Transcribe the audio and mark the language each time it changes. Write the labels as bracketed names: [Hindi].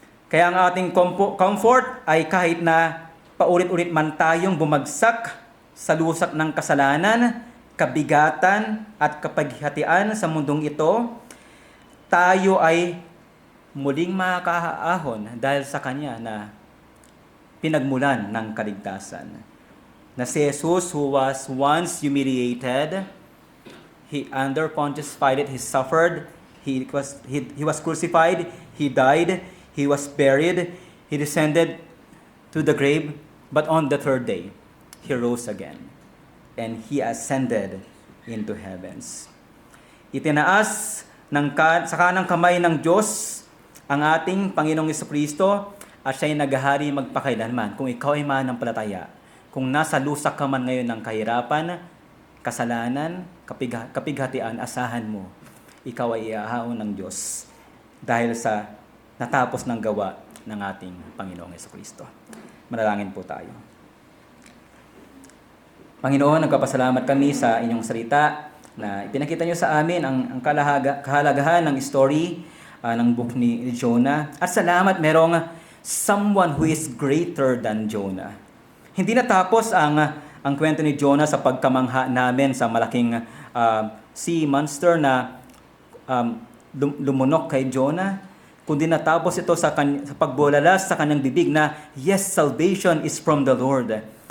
[Filipino] Kaya ang ating comfort ay kahit na paulit-ulit man tayong bumagsak sa lusak ng kasalanan, kabigatan at kapaghihatian sa mundong ito, tayo ay muling makakaahon dahil sa Kanya na pinagmulan ng kaligtasan. Na si [English] Jesus, who was once humiliated, he under Pontius Pilate, he suffered, he was crucified, he died, he was buried, he descended to the grave, but on the third day, he rose again, and he ascended into heavens. [Filipino] Itinaas sa kanang kamay ng Diyos ang ating Panginoong Jesucristo at siya'y naghahari magpakailanman. Kung ikaw ay mananampalataya, kung nasa lusak ka man ngayon ng kahirapan, kasalanan, kapighatian, asahan mo, ikaw ay iahaon ng Diyos dahil sa natapos ng gawa ng ating Panginoong Jesucristo. Manalangin po tayo. Panginoon, nagpapasalamat kami sa inyong salita na ipinakita nyo sa amin ang kahalagahan ng story ng book ni Jonah. At salamat merong [English] someone who is greater than Jonah. [Filipino] Hindi natapos ang kwento ni Jonah sa pagkamangha namin sa malaking sea monster na lumunok kay Jonah, kundi natapos ito sa pagbulalas sa kanyang bibig na, [English] yes, salvation is from the Lord.